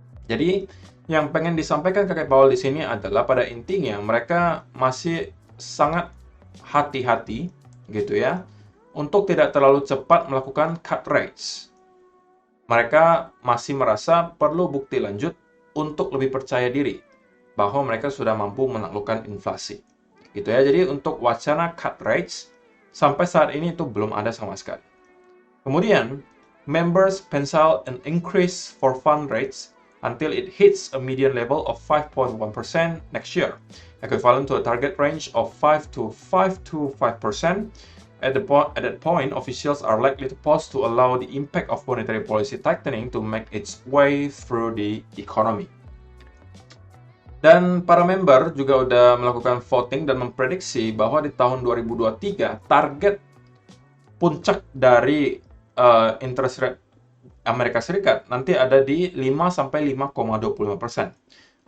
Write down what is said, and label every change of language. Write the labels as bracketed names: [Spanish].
[Indonesian] Jadi, yang pengen disampaikan kakek Powell di sini adalah pada intinya mereka masih sangat hati-hati gitu ya untuk tidak terlalu cepat melakukan cut rates. Mereka masih merasa perlu bukti lanjut untuk lebih percaya diri bahwa mereka sudah mampu menaklukkan inflasi. Gitu ya. Jadi untuk wacana cut rates sampai saat ini itu belum ada sama sekali. [English] Kemudian, members pencil an increase for fund rates until it hits a median level of 5.1% next year, equivalent to a target range of 5 to 5%. At that point, officials are likely to pause to allow the impact of monetary policy tightening to make its way through the economy. [Indonesian] Dan para member juga udah melakukan voting dan memprediksi bahwa di tahun 2023 target puncak dari interest rate Amerika Serikat nanti ada di 5-5,25%.